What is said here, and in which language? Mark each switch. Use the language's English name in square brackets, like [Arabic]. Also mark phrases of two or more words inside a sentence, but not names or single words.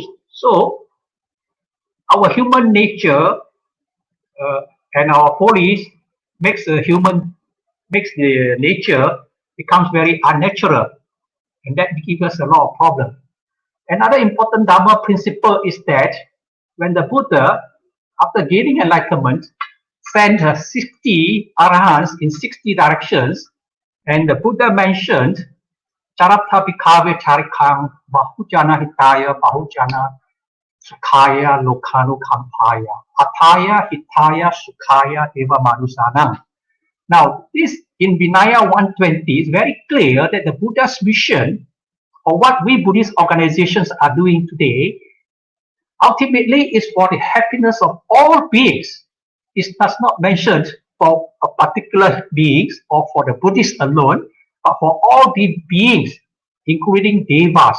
[English] So our human nature and our follies makes the nature becomes very unnatural, and that gives us a lot of problems. Another important Dharma principle is that when the Buddha, after gaining enlightenment, sent 60 arahants in 60 directions, and the Buddha mentioned [Pali] Charata Bhikkhave Charikang Bahujana Hitaya Bahujana Sukhaya Lokanu Kampaya Ataya Hitaya Sukhaya Deva Manusanam. [English] Now, this in Vinaya 120 is very clear that the Buddha's mission, or what we Buddhist organizations are doing today, ultimately is for the happiness of all beings. It does not mention for a particular beings or for the Buddhists alone, but for all the beings, including devas.